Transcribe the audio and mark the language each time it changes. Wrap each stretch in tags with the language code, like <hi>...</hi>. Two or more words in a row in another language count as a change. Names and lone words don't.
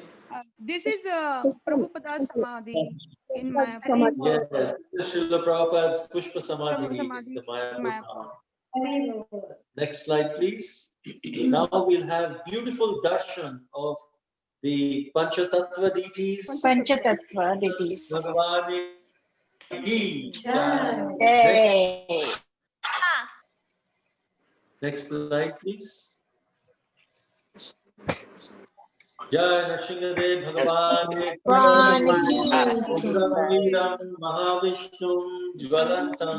<en>This is Prabhupada Samadhi in Mayapur. Yes, this is Srila Prabhupada's Pushpa Samadhi in Samadhi the Mayapur Mayapur. town. Very good. Next slide, please. Now we'll have beautiful darshan of the Panchatattva deities. Panchatattva deities.</en> <hi>Bhagavani ki Jai.</hi> <en>Hey. Next slide, please.</en> <sa>Jai Nrsimhadev Bhagavan Rudradvipa Mahavishnu Jvalantam</sa>